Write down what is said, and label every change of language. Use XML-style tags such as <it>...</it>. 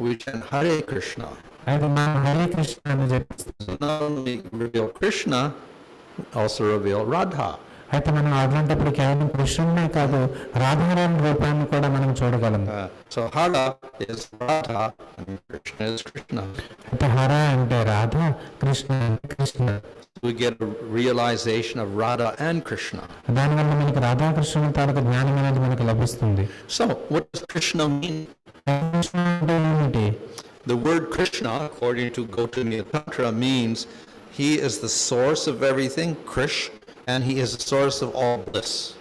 <en>We chant Hare Krishna.</en> <te>అయితే మనం హరే కృష్ణ అని జపిస్తాం.</te> <en>So not only reveal Krishna, also reveal Radha.</en> <te>అయితే మనం అట్లాంటప్పుడు కేవలం కృష్ణునే కాదు రాధారాణి రూపాన్ని కూడా మనం చూడగలం.</te> <en>So Hara is Radha and Krishna is Krishna.</en> <te>అయితే హర అంటే రాధ, కృష్ణ అంటే Krishna.</te> <en>We get a realization of Radha and Krishna.</en> <te>దానివల్ల మనకి రాధాకృష్ణుల తాలూకు జ్ఞానం అనేది మనకు లభిస్తుంది.</te> <en>So what does Krishna mean?</en> <te>Krishna అంటే ఏమిటి?</te> <en>The word Krishna, according to Gautamiya Tantra, means he is the source of everything, Krish, and he is the source of all bliss.</en>